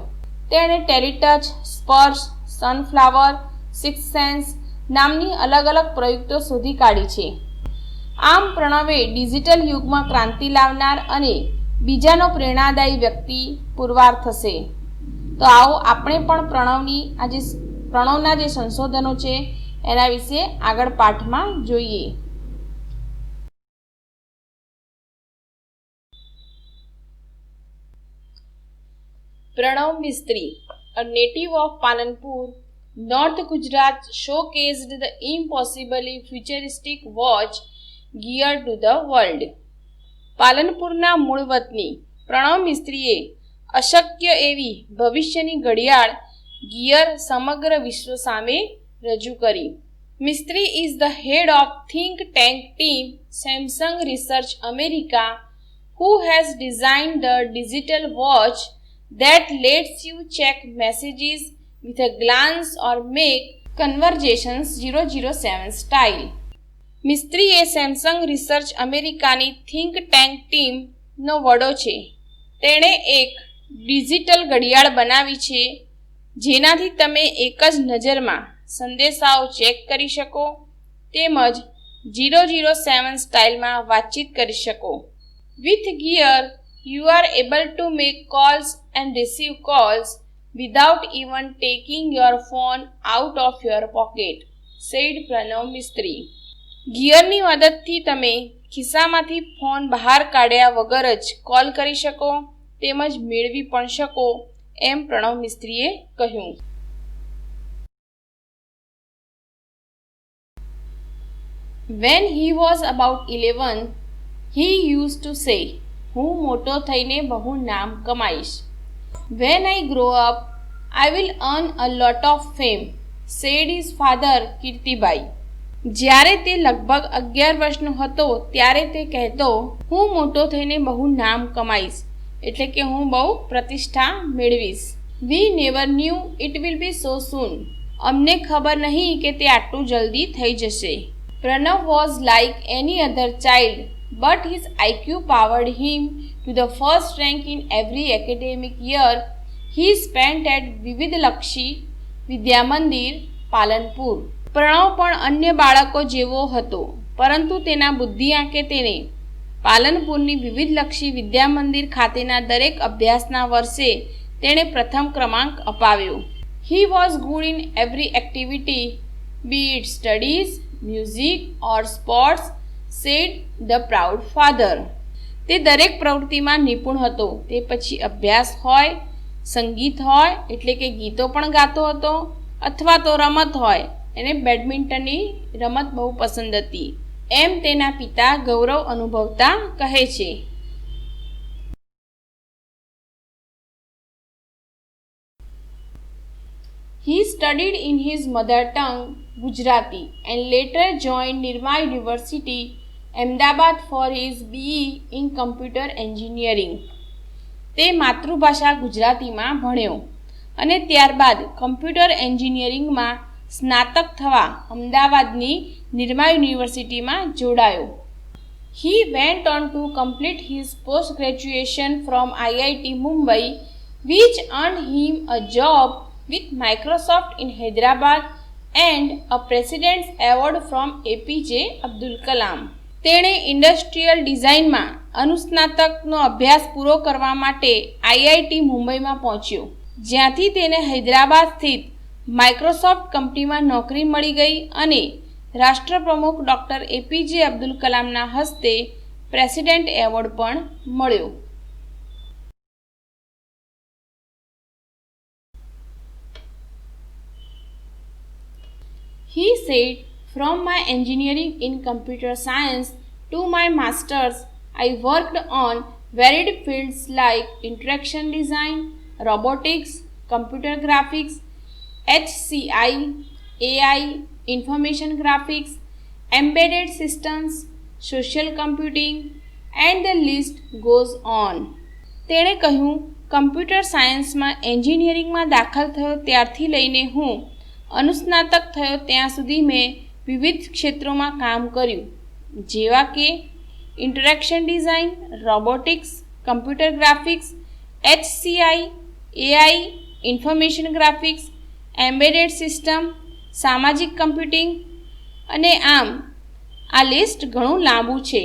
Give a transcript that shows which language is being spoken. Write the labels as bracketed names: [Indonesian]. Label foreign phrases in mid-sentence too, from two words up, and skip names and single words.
[Gujarati] તેણે ટેલિટચ, સ્પર્શ, સનફ્લાવર, સિક્સ સેન્સ નામની અલગ અલગ પ્રયુક્તો શોધી કાઢી છે. આમ પ્રણવે ડિજિટલ યુગમાં ક્રાંતિ લાવનાર અને બીજાનો પ્રેરણાદાયી વ્યક્તિ પુરવાર થશે. તો આવો આપણે પણ પ્રણવના જે સંશોધનો છે એના વિશે આગળ પાઠમાં જોઈએ. [English] Pranav Mistry, a native of Palanpur, North Gujarat, showcased the impossibly futuristic watch geared to the world. [Gujarati] પાલનપુરના મૂળ વતની પ્રણવ મિસ્ત્રીએ અશક્ય એવી ભવિષ્યની ઘડિયાળ ગિયર સમગ્ર વિશ્વ સામે રજૂ કરી. [English] Mistry is the head of think tank team Samsung Research America, who has designed the digital watch that lets you check messages with a glance or make conversations 007 style. [Gujarati] મિસ્ત્રી એ સેમસંગ રિસર્ચ અમેરિકાની [English] think tank team [Gujarati] વડો છે. તેણે એક ડિજિટલ ઘડિયાળ બનાવી છે જેનાથી તમે એક જ નજરમાં સંદેશાઓ ચેક કરી શકો તેમજ 007 સ્ટાઇલમાં વાતચીત કરી શકો. [English] with Gear you are able to make calls and receive calls without even taking your phone out of your pocket, said Pranav Mistry. [Gujarati] ગિયરની મદદથી તમે ખિસ્સામાંથી ફોન બહાર કાઢ્યા વગર જ કોલ કરી શકો તેમજ મેળવી પણ શકો એમ પ્રણવ મિસ્ત્રીએ કહ્યું. [English] When he was about 11, he used to say, [Gujarati] હું મોટો થઈને બહુ નામ કમાઈશ. [English] When I grow up, I will earn a lot of fame, said his father કીર્તિભાઈ. [Gujarati] જ્યારે તે લગભગ 11 વર્ષનો હતો ત્યારે તે કહેતો, હું મોટો થઈને બહુ નામ કમાઈશ, એટલે કે હું બહુ પ્રતિષ્ઠા મેળવીશ. [English] We never knew it will be so soon. [Gujarati] અમને ખબર નહીં કે તે આટલું જલ્દી થઈ જશે. [English] Pranav was like any other child, but his IQ powered him to the first rank in every academic year he spent at વિવિધલક્ષી વિદ્યામંદિર પાલનપુર. [Gujarati] પ્રણવ પણ અન્ય બાળકો જેવો હતો, પરંતુ તેના બુદ્ધિ આંકે તેને પાલનપુરની વિવિધલક્ષી વિદ્યામંદિર ખાતેના દરેક અભ્યાસના વર્ષે તેણે પ્રથમ ક્રમાંક અપાવ્યો. [English] He was good in every activity, be it studies, music or sports, said the proud father. [Gujarati] તે દરેક પ્રવૃત્તિમાં નિપુણ હતો. તે પછી અભ્યાસ હોય, સંગીત હોય એટલે કે ગીતો પણ ગાતો હતો, અથવા તો રમત હોય, એને બેડમિન્ટનની રમત બહુ પસંદ હતી એમ તેના પિતા ગૌરવ અનુભવતા કહે છે. [English] He studied in his mother tongue, Gujarati, and later joined Nirma University, Ahmedabad for his BE in Computer Engineering. [Gujarati] તે માતૃભાષા ગુજરાતીમાં ભણ્યો અને ત્યારબાદ [English] computer engineering [Gujarati] સ્નાતક થવા અમદાવાદની નિરમા યુનિવર્સિટીમાં જોડાયો. [English] He went on to complete his post-graduation from IIT Mumbai, which earned him a job with Microsoft in Hyderabad and a President's Award from APJ Abdul Kalam. [Gujarati] તેણે [English] industrial design [Gujarati] અનુસ્નાતકનો અભ્યાસ પૂરો કરવા માટે આઈઆઈટી મુંબઈમાં પહોંચ્યો, જ્યાંથી તેને હૈદરાબાદ સ્થિત માઇક્રોસોફ્ટ કંપનીમાં નોકરી મળી ગઈ અને રાષ્ટ્રપ્રમુખ ડૉક્ટર એપીજે અબ્દુલ કલામના હસ્તે [English] President Award [Gujarati] પણ મળ્યો. [English] He said, "From my engineering in computer science to my master's, I worked on varied fields like interaction design, robotics, computer graphics, HCI, AI, information graphics, embedded systems, social computing, and the list goes on." [Gujarati] તેણે કહ્યું, [English] computer science engineering [Gujarati] દાખલ થયો ત્યારથી લઈને હું અનુસ્નાતક થયો ત્યાં સુધી મેં વિવિધ ક્ષેત્રોમાં કામ કર્યું, જેવા કે [English] interaction design, robotics, computer graphics, HCI, AI, information graphics, embedded system, [Gujarati] સામાજિક કમ્પ્યુટિંગ અને આમ આ લિસ્ટ ઘણું લાંબુ છે.